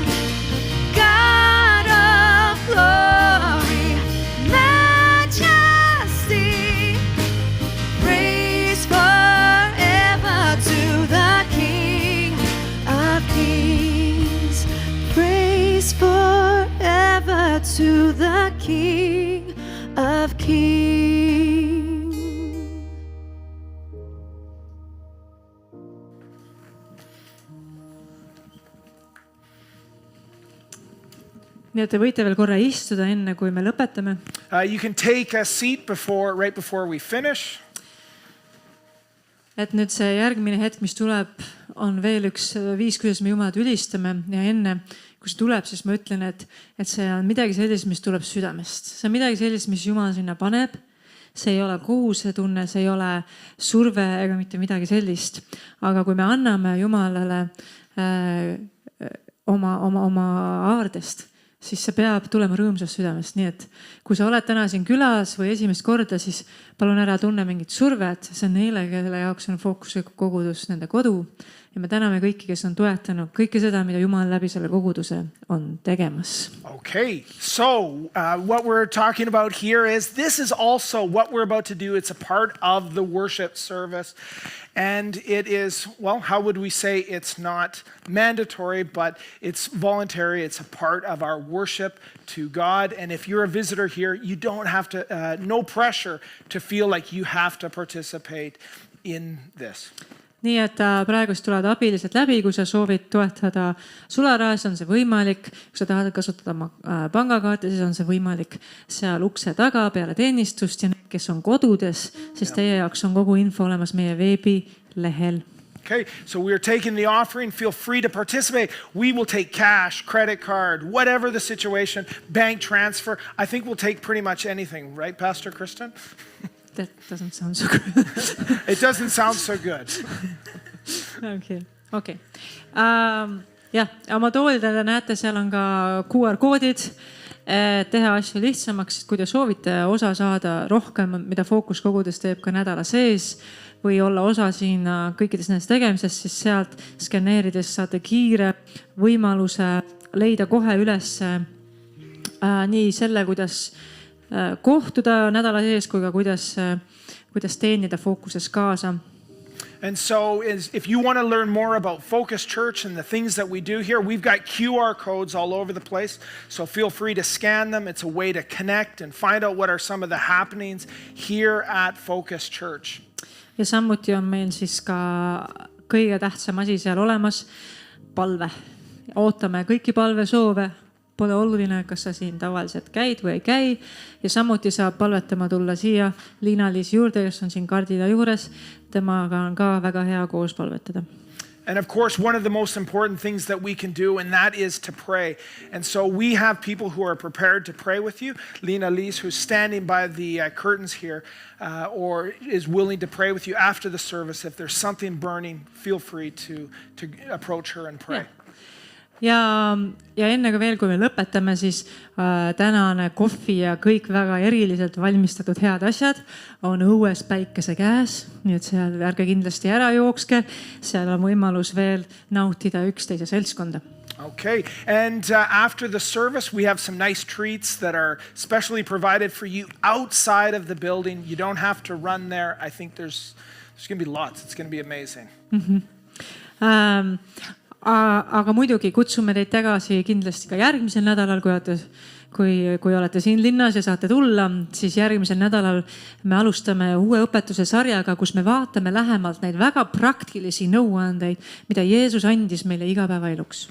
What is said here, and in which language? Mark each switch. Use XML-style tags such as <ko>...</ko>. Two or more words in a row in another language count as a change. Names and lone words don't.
<en>God of glory, majesty, praise forever to the King of Kings. Praise forever to the King of Kings.</en> <et>nii et te võite veel korra istuda, enne kui me lõpetame.</et> <en>You can take a seat right before we finish.</en> <et>Et nüüd see järgmine hetk, mis tuleb, on veel üks viis, kuidas me Jumalat ülistame. Ja enne, kui see tuleb, siis ma ütlen, et see on midagi sellist, mis tuleb südamest. See on midagi sellist, mis Jumal sinna paneb. See ei ole kohusetunne, see ei ole surve ega mitte midagi sellist. Aga kui me anname Jumalale oma aardest, siis see peab tulema rõõmsast südamest. Nii et kui sa oled täna siin külas või esimest korda, siis palun ära tunne mingit survet. See on neile, kelle jaoks on fookuslik kogudus nende kodu. Ja me täname kõiki, kes on toetanud kõike seda, mida Jumal läbi selle koguduse on tegemas.</et> <en>Okay, so what we're talking about here is this is also what we're about to do. It's a part of the worship service. And it is, well, how would we say it's not mandatory, but it's voluntary. It's a part of our worship to God. And if you're a visitor here, you don't have to, no pressure to feel like you have to participate in this.</en> <et>Nii et praegust tulevad abilised läbi, kui sa soovid toetada sularaas, on see võimalik. Kui sa tahad kasutada oma pangakaarti, siis on see võimalik seal ukse taga peale teenistust ja need, kes on kodudes, siis teie jaoks on kogu info olemas meie veebilehel.</et> <en>Okay, so we are taking the offering. Feel free to participate. We will take cash, credit card, whatever the situation, bank transfer. I think we'll take pretty much anything, right, Pastor Kristen? That doesn't sound so good. It doesn't sound so good.</en> <et>okei. Jah, oma toolidele näete, seal on ka QR-koodid, teha asju lihtsamaks, kui te soovite osa saada rohkem, mida Fookus kogudes teeb ka nädala sees või olla osa siin kõikides nendes tegemisest, siis sealt skanneerides saate kiire võimaluse leida kohe üles nii selle, kuidas kohtuda nädala sees kui ka kuidas teenida Fookuses kaasa.</et> <en>And so if you want to learn more about Focus Church and the things that we do here, we've got QR codes all over the place. So feel free to scan them. It's a way to connect and find out what are some of the happenings here at Focus Church.</en> <et>Ja samuti on meil siis ka kõige tähtsam asi seal olemas, palve. Ootame kõiki palvesoove. Pole oluline, kas sa siin tavaliselt käid või ei käi. Ja samuti saab palvetama tulla siia Liina-Liis juurde, kes on siin kardina juures. Temaga on ka väga hea koos palvetada.</et> <en>And of course, one of the most important things that we can do, and that is to pray. And so we have people who are prepared to pray with you. Liina-Liis, who's standing by the curtains here, or is willing to pray with you after the service. If there's something burning, feel free to approach her and pray.</en> <et>Ja enne ka veel, kui me lõpetame, siis tänane kohvi ja kõik väga eriliselt valmistatud head asjad on õues päikese käes. Nii et seal ärge kindlasti ära jookske. Seal on võimalus veel nautida üksteise seltskonda.</et> <en>Okay, and after the service, we have some nice treats that are specially provided for you outside of the building. You don't have to run there. I think there's going to be lots. It's going to be amazing.</en> <et>Aga muidugi kutsume teid tagasi kindlasti ka järgmisel nädalal, kui olete siin linnas ja saate tulla, siis järgmisel nädalal me alustame uue õpetuse sarjaga, kus me vaatame lähemalt neid väga praktilisi nõuandeid, mida Jeesus andis meile igapäevaeluks.</et>